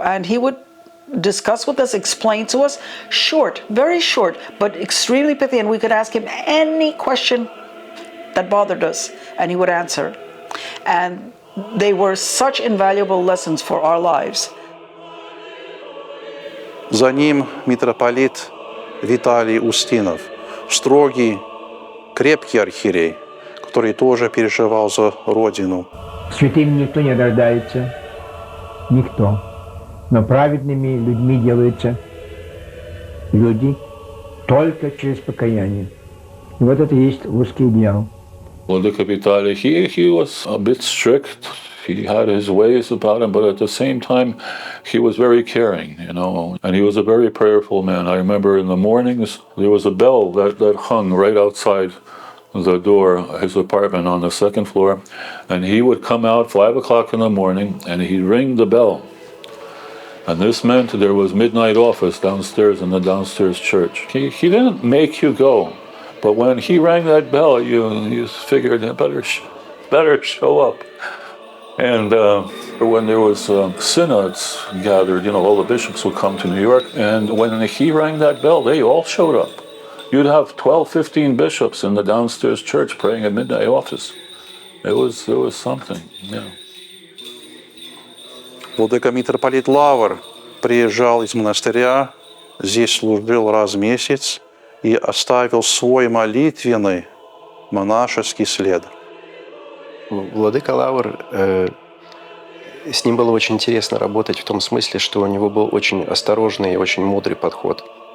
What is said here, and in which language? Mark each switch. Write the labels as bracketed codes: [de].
[en] And he would discuss with us, explain to us, short, very short, but extremely pithy. And we could ask him any question that bothered us, and he would answer. And they were such invaluable lessons for our lives. [ru] За ним митрополит Виталий Устинов, строгий, крепкий архиерей, который тоже переживал за Родину. Святым никто не рождается, никто. Но праведными людьми делаются люди только через покаяние. И вот это и есть русский идеал. [en] Vladika Vitaly, he was a bit strict. He had his ways about him, but at the same time, he was very caring, and he was a very prayerful man. I remember in the mornings, there was a bell that hung right outside the door of his apartment on the second floor, and he would come out 5 o'clock in the morning, and he'd ring the bell. And this meant there was midnight office downstairs in the downstairs church. He didn't make you go. But when he rang that bell, you figured it better show up. And when there was synods gathered, all the bishops would come to New York. And when he rang that bell, they all showed up. You'd have 12, 15 bishops in the downstairs church praying at midnight office. It was something, yeah. [ru] Владыка митрополит Лавр приезжал из монастыря, здесь служил раз в месяц и оставил свой молитвенный монашеский след. Владыка Лавр, с ним было очень интересно работать в том смысле, что у него был очень осторожный и очень мудрый подход.